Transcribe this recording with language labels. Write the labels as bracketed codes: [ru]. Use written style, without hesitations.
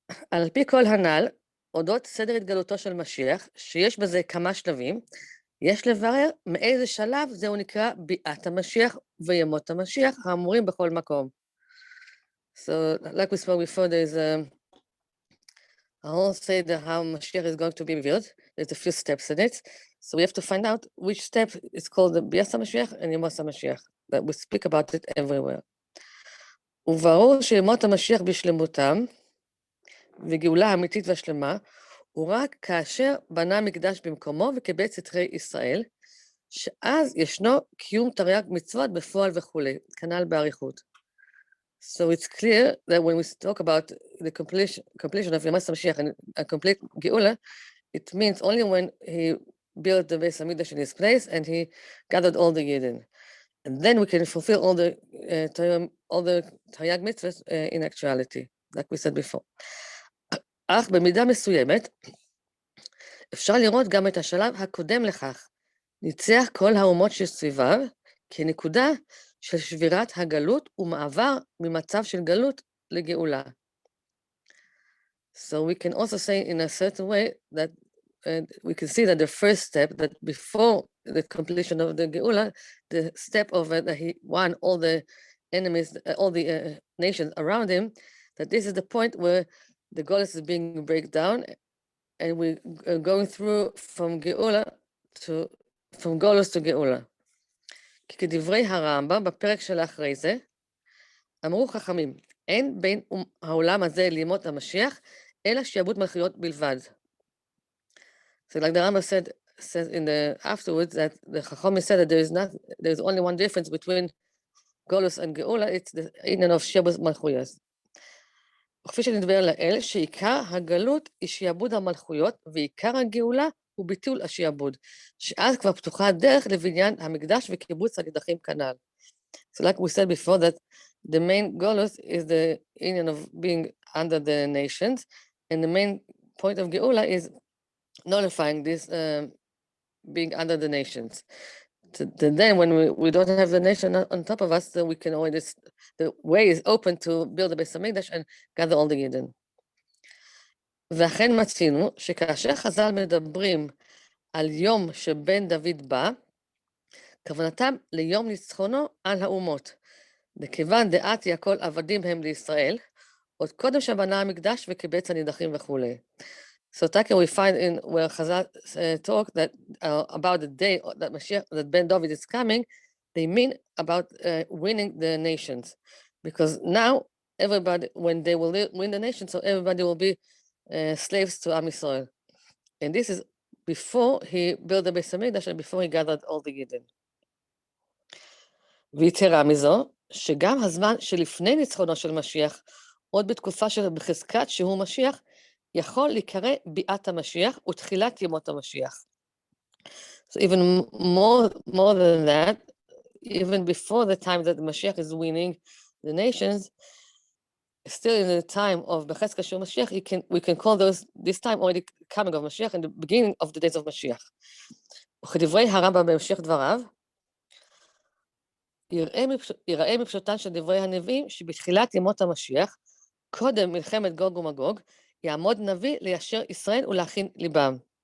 [he] על פי כל הנ"ל, אודות סדר התגלותו של משיח, שיש בזה כמה שלבים, יש לברר מאיזה שלב זהו נקרא ביאת המשיח וימות המשיח, האמורים בכל מקום. [en] So, like we spoke before, there's a whole seder how Mashiach is going to be revealed. There's a few steps in it. So we have to find out which step is called the Bias HaMashiach and Yemos HaMashiach, that we speak about it everywhere. [he] וברור שימות המשיח בשלמותם, וגאולה האמיתית והשלמה, הוא רק כאשר בנה מקדש במקומו וקיבץ סתרי ישראל, שאז ישנו קיום תרי"ג מצוות בפועל וכולי, כנ"ל באריכות. [en] So it's clear that when we talk about the completion of Yemos HaMashiach and a complete Geula, it means only when he built the Beis HaMikdash in his place and he gathered all the Yidden. And then we can fulfill all the Taryag mitzvahs in actuality, like we said before. [he] אך במידה מסוימת, אפשר לראות גם את השלב הקודם לכך, ניצח כל האומות שסביביו, כנקודה של שבירת הגלות ומעבר ממצב של גלות לגאולה. [en] So we can also say in a certain way that we can see that the first step, that before the completion of the Geula, the step of that he won all the enemies, all the nations around him, that this is the point where the Golus is being break down, and we're going through from Geula from Golus to Geula. [he] כי כדברי הרמב"ם בפרק של אחרי זה, אמרו חכמים, אין בין העולם הזה לימות המשיח, אלא שיעבוד מלכויות בלבד. [en] So like the Rambam says in the afterwards that the Chacham said that there is only one difference between Golus and Geula, it's the עניין of [he] שיעבוד מלכויות. וכפי שנדבר לאל, שעיקר הגלות היא שיעבוד המלכויות, ועיקר הגאולה הוא ביטול השיעבוד, שאז כבר פתוחה הדרך לבניין המקדש וקיבוץ הנידחים כנ"ל. [en] So like we said before, that the main Golus is the union of being under the nations, and the main point of Geula is nullifying this being under the nations. Then when we don't have the nation on top of us, then we can always, the way is open to build a Beis HaMikdash and gather all the Yidden. [he] ואכן מצינו שכאשר חז"ל מדברים על יום שבן דוד בא, כוונתם ליום ניצחונו על האומות. וכיוון דעתי הכל עבדים הם לישראל, עוד קודם שבנה המקדש וקיבץ הנידחים וכולי. [en] So Taka, we find in where Chazal talk that about the day that Mashiach, that Ben David is coming, they mean about winning the nations, because now everybody, when they will win the nations, so everybody will be slaves to Am Yisrael, and this is before he built the Beis HaMikdash and before he gathered all the Yidden. [he] ויתרה מזו, שגם הזמן שלפני ניצחונו של משיח, עוד בתקופה של בחזקת שהוא משיח, יכול להיקרא ביאת המשיח ותחילת ימות המשיח. [en] So even more than that, even before the time that the Mashiach is winning the nations, still in the time of Chezkas [he] שהוא [en] Mashiach, we can call this time already coming of Mashiach and the beginning of the days of Mashiach. [he] וכדברי הרמב"ם בהמשך דבריו, יראה מפשוטן של דברי הנביאים שבתחילת ימות המשיח, קודם מלחמת גוג ומגוג, יעמוד נביא ליישר ישראל ולהכין ליבם.